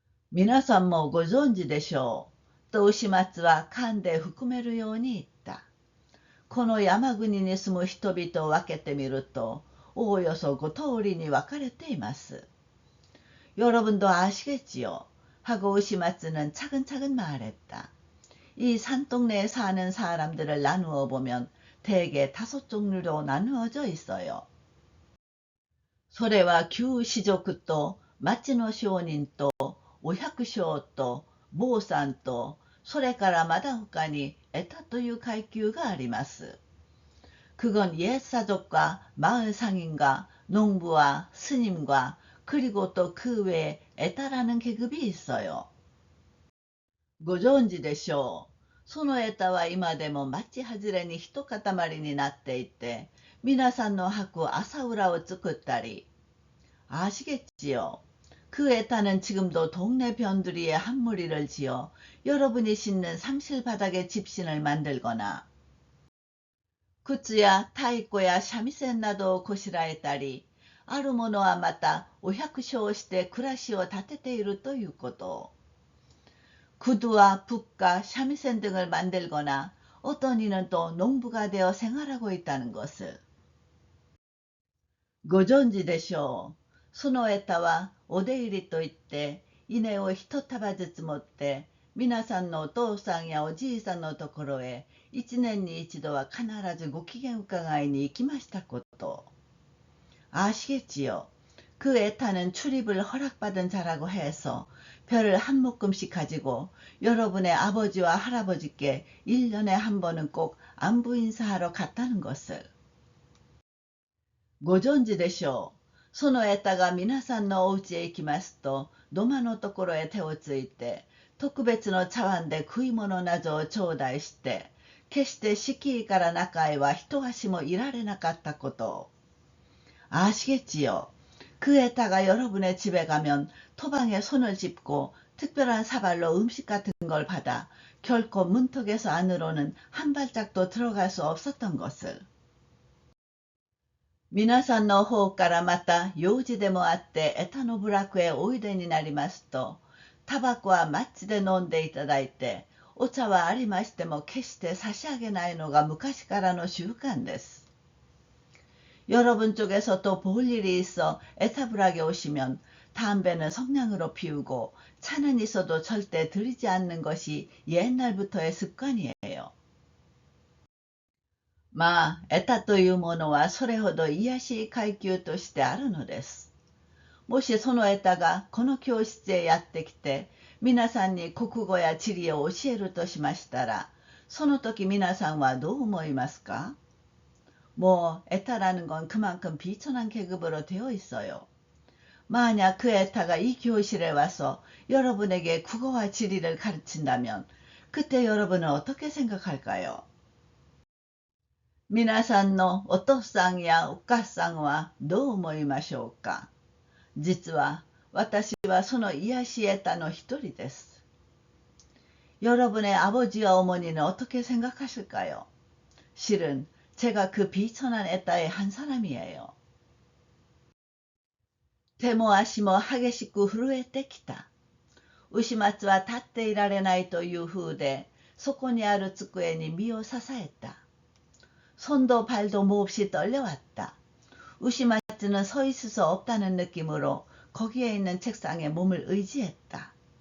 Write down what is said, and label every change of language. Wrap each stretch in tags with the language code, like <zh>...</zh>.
<ja>皆さんもご存知でしょう。と牛松は噛んで含めるように言った。この山国に住む人々を分けてみると、おおよそ5通りに分かれています。</ja> <ko>여러분도 아시겠지요? 하고 우시마츠는 차근차근 말했다. 이 산동네에 사는 사람들을 나누어 보면 대개 5 종류로 나누어져 있어요.</ko> <ja>それは旧士族と町の商人とお百姓と坊さんと、それからまだ他にエタという階級があります。</ja> <ko>그건 옛사족과 마을상인과 농부와 스님과 그리고 또 그 외에 에타라는 계급이 있어요.</ko> <ja>ご存知でしょう。そのエタは今でも町外れに一塊になっていて、皆さんの履く朝裏を作ったり。</ja> <ko>아시겠지요? 그 에타는 지금도 동네 변두리에 한 무리를 지어 여러분이 씻는 상실바닥에 집신을 만들거나,</ko> <ja>靴や太鼓や三味線などをこしらえたり、ある者はまたお百姓をして暮らしを立てているということ。</ja> <ko>구두와 붓과 삼味線 등을 만들거나 어떤 이는 또 농부가 되어 생활하고 있다는 것을.</ko> <ja>ご存知でしょう。そのエタはお出入りといって稲を一束ずつ持って皆さんのお父さんやおじいさんのところへ1年に一度は必ずご機嫌伺いに行きましたこと。</ja> <ko>아시겠지요? 그 에타는 출입을 허락받은 자라고 해서 별을 한 묶음씩 가지고 여러분의 아버지와 할아버지께 1년에 한 번은 꼭 안부 인사하러 갔다는 것을.</ko> <ja>ご存知でしょう。そのエタが皆さんのお家へ行きますと、土間のところへ手をついて、特別の茶碗で食い物などを頂戴して、決して敷居から中へは一足もいられなかったことを。</ja> <ko>아시겠지요? 그 에타가 여러분의 집에 가면 토방에 손을 짚고 특별한 사발로 음식 같은 걸 받아 결코 문턱에서 안으로는 한 발짝도 들어갈 수 없었던 것을.</ko> <ja>皆さんの方からまた用事でもあってエタの部落へおいでになりますと、タバコはマッチで飲んでいただいて、お茶はありましても決して差し上げないのが昔からの習慣です。</ja> <ko>여러분 쪽에서 또 볼 일이 있어 에타브락에 오시면 담배는 성냥으로 피우고 차는 있어도 절대 들이지 않는 것이 옛날부터의 습관이에요.</ko> <ja>まあ、エタというものはそれほど卑しい階級としてあるのです。もしそのエタがこの教室へやってきて、皆さんに国語や地理を教えるとしましたら、その時皆さんはどう思いますか？</ja> <ko>뭐 에타라는 건 그만큼 비천한 계급으로 되어 있어요. 만약 그 에타가 이 교실에 와서 여러분에게 국어와 지리를 가르친다면 그때 여러분은 어떻게 생각할까요?</ko> <ja>皆さんのお父さんやお母さんはどう思いましょうか？実は私はその癒しエタの一人です。</ja> <ko>여러분의 아버지와 어머니는 어떻게 생각하실까요? 실은 제가 그 비천한 에따의 한 사람이에요.</ko> <ja>手も足も激しく震えてきた。牛松は立っていられないという風で、そこにある机に身を支えた。</ja> <ko>손도 발도 몹시 떨려왔다. 우시마츠는 서 있을 수 없다는 느낌으로 거기에 있는 책상에 몸을 의지했다.</ko>